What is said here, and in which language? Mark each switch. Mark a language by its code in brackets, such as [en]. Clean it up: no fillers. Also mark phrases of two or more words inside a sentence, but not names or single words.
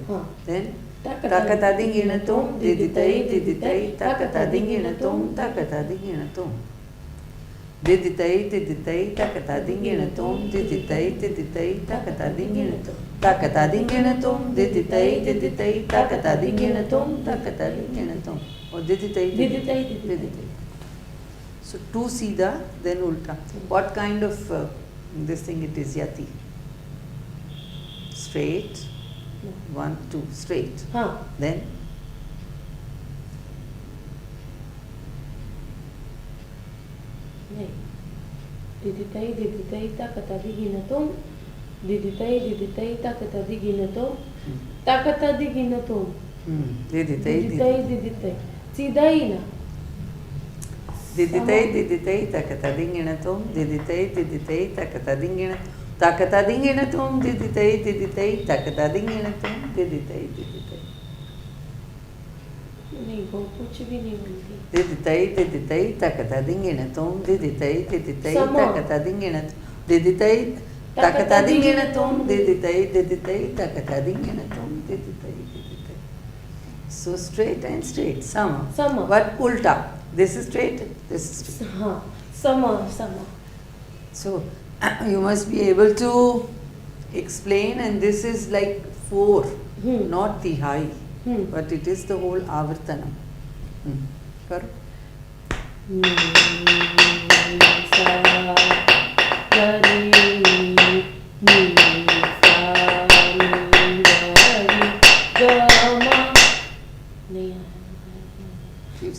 [en] Then takata dingina tum diditai diditai takata dingina tum takata dingina tum. Diditai diditai takata dingina tum diditai diditai takata dingina tum. Takata dingina tum diditai diditai takata dingina tum takata dingina tum. Or diditai diditai diditai. So two Sida, then Ulta. What kind of this thing it is, Yati? Straight. 1, 2, straight. Then diditai diditai takata dingina tum diditai diditai takata dingina tum takata dingina tum diditai diditai diditai Sida ina Diditai diditai takata dinginatum diditai diditai takata dinginatum takata dinginatum diditai diditai takata dinginatum diditai diditai [hi] नहीं वो कुछ भी नहीं बोलती diditai diditai takata dinginatum diditai diditai [en] Sama. takata dinginatum diditai takata dinginatum diditai diditai takata dinginatum diditai diditai. So straight and straight. Sama. Sama. But ulta. This is straight. This is straight. [hi] हाँ समा समा [en] So you must be able to explain, and this is like 4, not tihai, but it is the whole avartanam. [hi] Karo. सा गरी नी सा नी गरी गमा नहीं [en] Keeps